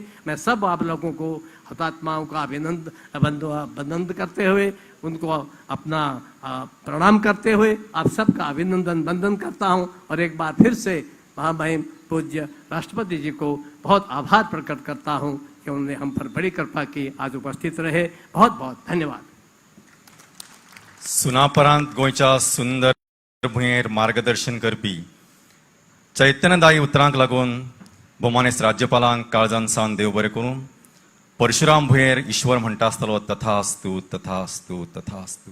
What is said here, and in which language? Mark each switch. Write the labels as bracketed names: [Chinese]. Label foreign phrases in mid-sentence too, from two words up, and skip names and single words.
[Hindi] मैं सब आप लोगों को, हुतात्माओं का अभिनंदन करते हुए, उनको अपना प्रणाम करते हुए आप सबका अभिनंदन वंदन करता हूँ और एक बार फिर से महामहिम पूज्य राष्ट्रपति जी को बहुत आभार प्रकट करता हूँ कि उन्होंने हम पर बड़ी कृपा की, आज उपस्थित रहे। बहुत बहुत धन्यवाद। [Konkani] सुनापरांत गोंयच्या सुंदर भुंयेर मार्गदर्शन करपी चैतन्यदायी उतरांक लागून भोवमानेस्त राज्यपालांक काळजान सावन देव बरें करूं। परशुराम भुंयेर ईश्वर म्हणटा आसतलो तथास्तु तथास्तु तथास्तु।